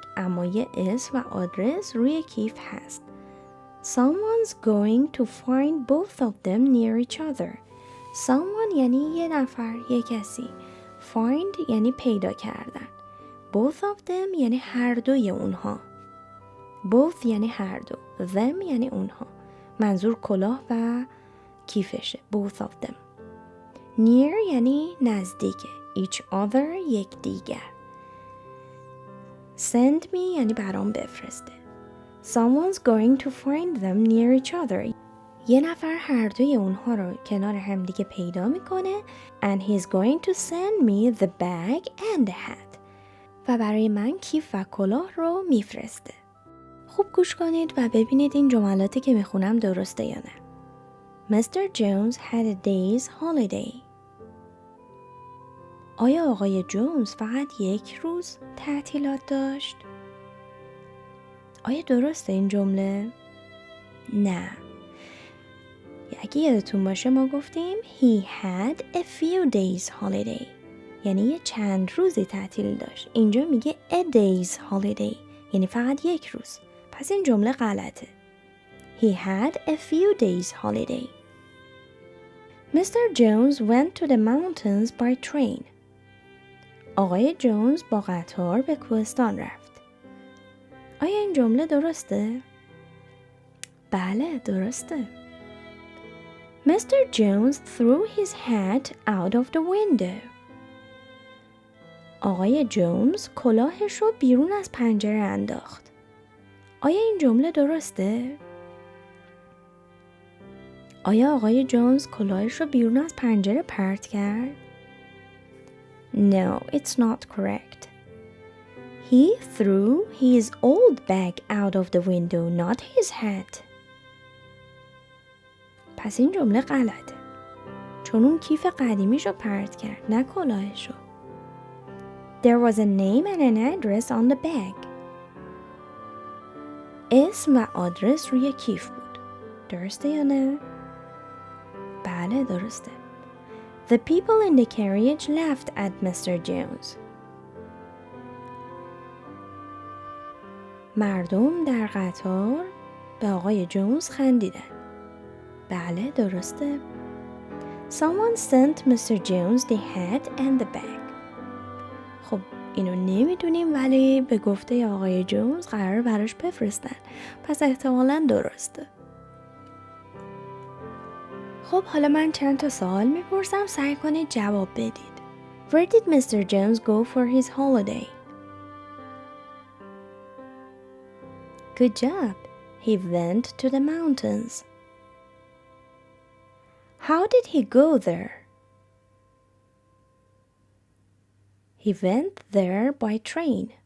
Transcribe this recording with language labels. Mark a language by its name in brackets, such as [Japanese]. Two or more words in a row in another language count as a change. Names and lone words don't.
[Persian] اما یه اسم و آدرس روی کیف هست. [English] Someone's going to find both of them near each other. [Persian] Someone یعنی یه نفر، یه کسی. Find یعنی پیدا کردن. [English] Both of them [Persian] یعنی هر دوی اونها. Both یعنی هر دو. Them یعنی اونها. منظور کلاه و کیفشه. [English] Both of them. [Persian] Near یعنی نزدیکه. [English] Each other [Persian] یک دیگر. [English] Send me [Persian] یعنی برام بفرسته. [English] Someone's going to find them near each other. [Persian] یه نفر هر دوی اونها رو کنار همدیگه پیدا میکنه. [English] And he's going to send me the bag and the hat. [Persian] و برای من کیف و کلاه رو میفرسته. خوب گوش کنید و ببینید این جملاتی که میخونم درسته یا نه. [English] Mr. Jones had a day's holiday. [Persian] آیا آقای جونز فقط یک روز تعطیلات داشت؟ آیا درسته این جمله؟ نه. اگه یادتون باشه ما گفتیم [English] he had a few days holiday [Persian] یعنی یه چند روزی تعطیل داشت. اینجا میگه [English] a day's holiday [Persian] یعنی فقط یک روز. پس این جمله غلطه. [English] He had a few days holiday. Mr. Jones went to the mountains by train. [Persian] آقای جونز با قطار به کوهستان رفت. آیا این جمله درسته؟ بله درسته. Mr. [English] Jones threw his hat out of the window. [Persian] آقای جونز کلاهش رو بیرون از پنجره انداخت. آیا این جمله درسته؟ آیا آقای جونز کلاهش رو بیرون از پنجره پرت کرد؟ [English] No, it's not correct. He threw his old bag out of the window, not his hat. [Persian] پس این جمله غلطه. چون اون کیف قدیمیشو پرت کرد، نه کلاهشو. [English] There was a name and an address on the bag. [Persian] اسم و آدرس روی کیف بود. درسته یا نه؟ بله درسته. [English] The people in the carriage laughed at Mr. Jones. [Persian] مردم در قطار به آقای جونز خندیدن. بله درسته. [English] Someone sent Mr. Jones the hat and the bag. [Persian] خب اینو نمیدونیم ولی به گفته آقای جونز قرار براش بفرستن. پس احتمالاً درسته. خب حالا من چند تا سوال میپرسم سعی کنید جواب بدید. [English] Where did Mr. Jones go for his holiday? Good job. He went to the mountains. How did he go there? He went there by train.